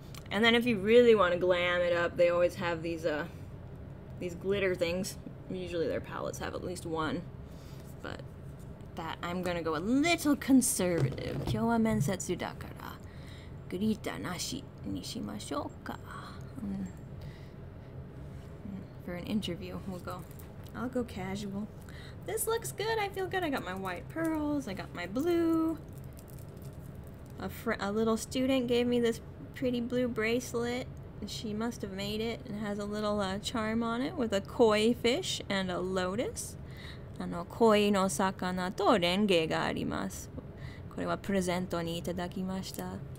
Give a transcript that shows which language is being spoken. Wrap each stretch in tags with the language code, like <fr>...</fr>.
<en>And then if you really want to glam it up, they always have these glitter things. Usually their palettes have at least one, but that I'm gonna go a little conservative.</en> <ja>今日は面接だからグリッターなしにしましょうか.</ja> <en>For an interview, I'll go casual. This looks good. I feel good. I got my white pearls. I got my blue. A little student gave me this pretty blue bracelet. She must have made it. It has a little charm on it with a koi fish and a lotus.</en> <ja>恋の魚とレンゲがあります。これはプレゼントにいただきました。</ja>